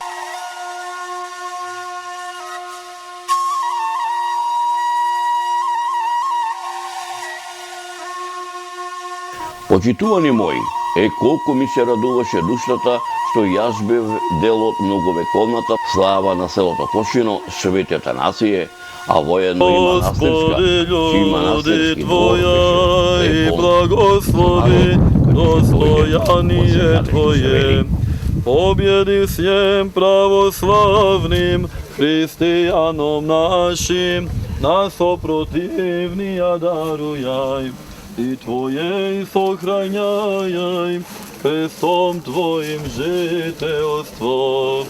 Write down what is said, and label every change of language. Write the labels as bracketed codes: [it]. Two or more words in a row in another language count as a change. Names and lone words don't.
[mk] Почитувани мои, колку ми се радуваше душата што јас бев дел од многовековната слава на селото Кошино, Свети Атанасије, а воедно и манастирска, чиј манастирски двор беше [cu] благослови достојание Твое. Победи всем православным христијаном нашим, нас опротивнија дарујај. И Твоей сохраняй крестом Твоим жителство.